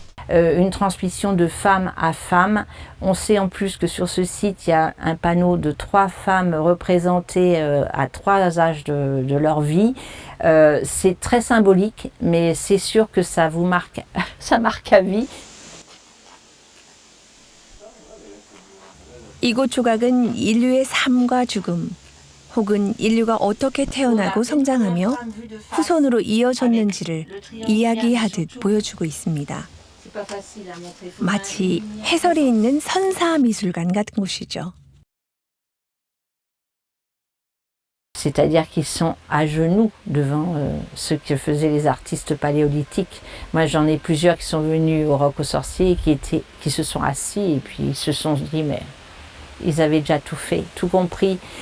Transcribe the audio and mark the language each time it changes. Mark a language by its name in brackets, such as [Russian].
[French] Une transmission de femme à femme. On sait en plus que sur ce site, il y a un panneau de 3 femmes représentées à 3 âges de leur vie. C'est très symbolique, mais c'est sûr que ça vous marque, ça marque à vie. [Korean] 이곳 조각은 인류의 삶과 죽음, 혹은 인류가 어떻게 태어나고 성장하며 후손으로 이어졌는지를 이야기하듯 보여주고 있습니다. 마치 해설이 있는 선사 미술관 같은 곳이죠. [French] C'est-à-dire qu'ils sont à genoux devant ce que faisaient les artistes paléolithiques. Moi, j'en ai plusieurs qui sont venus au Roc aux Sorciers et qui se sont assis et puis ils se sont dit, mais ils avaient déjà tout fait, tout compris.